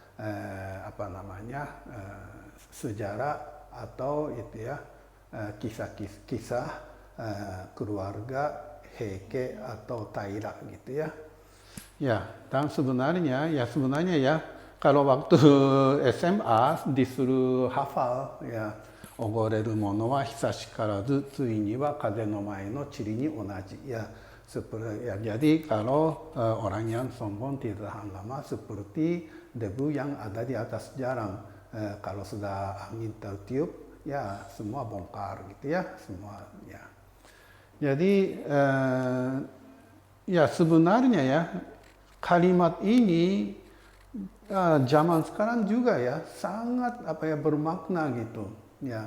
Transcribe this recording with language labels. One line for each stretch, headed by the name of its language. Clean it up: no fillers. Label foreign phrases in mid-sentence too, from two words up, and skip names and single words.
Indonesian: Sejarah atau itu ya kisah-kisah keluarga Heike atau Taira gitu ya. Ya, dan sebenarnya ya kalau waktu SMA disuruh hafal ya
Japanese: 驕れる者は久しからず終には風の前の塵に同じ ya.
Indonesian: Jadi kalau orang yang sombong tidak tahan lama seperti debu yang ada di atas jalan. Kalau sudah angin tertiup ya semua bongkar gitu ya semua ya. Jadi ya sebenarnya ya kalimat ini zaman sekarang juga ya sangat bermakna gitu ya.